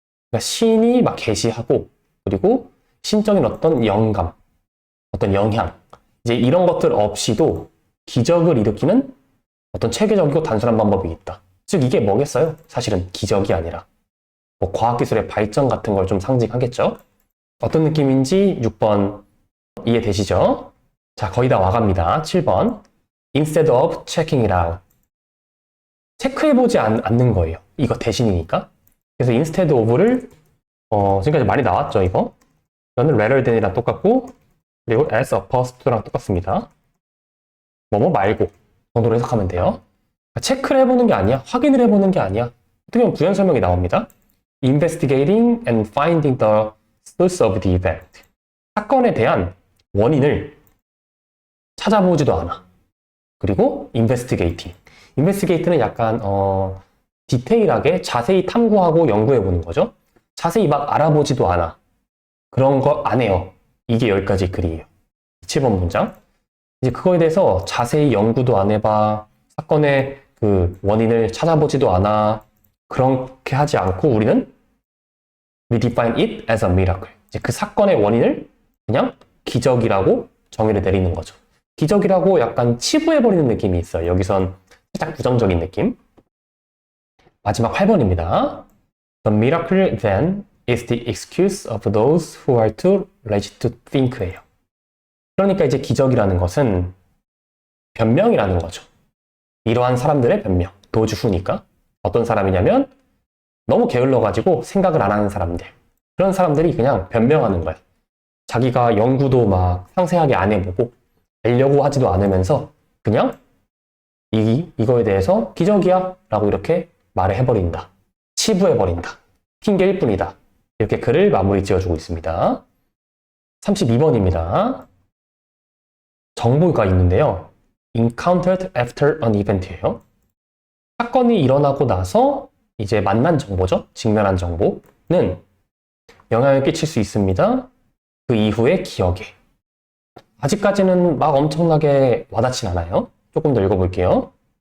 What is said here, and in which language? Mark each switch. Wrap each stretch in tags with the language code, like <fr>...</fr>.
<ko>그러니까 신이 막 계시하고 그리고 신적인 어떤 영감, 어떤 영향 이제 이런 것들 없이도 기적을 일으키는 어떤 체계적이고 단순한 방법이 있다. 즉 이게 뭐겠어요? 사실은 기적이 아니라 뭐 과학기술의 발전 같은 걸 좀 상징하겠죠? 어떤 느낌인지 6번 이해되시죠? 자, 거의 다 와갑니다. 7번.</ko> <en>Instead of checking it out.</en> <ko>체크해보지 않는 거예요. 이거 대신이니까. 그래서 instead of를 지금까지 많이 나왔죠, 이거? 이거는</ko> <en>rather than</en> <ko>이랑 똑같고 그리고</ko> <en>as opposed to</en> <ko>랑 똑같습니다. 뭐뭐 말고 정도로 해석하면 돼요. 체크를 해보는 게 아니야. 확인을 해보는 게 아니야. 어떻게 보면 부연 설명이 나옵니다.</ko> <en>Investigating and finding the source of the event.</en> <ko>사건에 대한 원인을 찾아보지도 않아. 그리고 investigating. investigating는 약간 디테일하게 자세히 탐구하고 연구해보는 거죠. 자세히 막 알아보지도 않아. 그런 거 안 해요. 이게 여기까지 글이에요. 7번 문장. 이제 그거에 대해서 자세히 연구도 안 해봐. 사건의 그 원인을 찾아보지도 않아. 그렇게 하지 않고 우리는</ko> <en>we define it as a miracle.</en> <ko>이제 그 사건의 원인을 그냥 기적이라고 정의를 내리는 거죠. 기적이라고 약간 치부해버리는 느낌이 있어요. 여기선 살짝 부정적인 느낌. 마지막 8번입니다.</ko> <en>The miracle then is the excuse of those who are too lazy to think예요.</en> <ko>그러니까 이제 기적이라는 것은 변명이라는 거죠. 이러한 사람들의 변명. 도주후니까. 어떤 사람이냐면 너무 게을러가지고 생각을 안 하는 사람들. 그런 사람들이 그냥 변명하는 거야. 자기가 연구도 막 상세하게 안 해보고 알려고 하지도 않으면서 그냥 이거에 대해서 기적이야 라고 이렇게 말을 해버린다. 치부해버린다. 핑계일 뿐이다. 이렇게 글을 마무리 지어주고 있습니다. 32번입니다. 정보가 있는데요.</ko> <en>encountered after an event예요.</en> <ko>사건이 일어나고 나서 이제 만난 정보죠. 직면한 정보는 영향을 끼칠 수 있습니다. 그 이후의 기억에. 아직까지는 막 엄청나게 와닿진 않아요. 조금 더 읽어볼게요.</ko>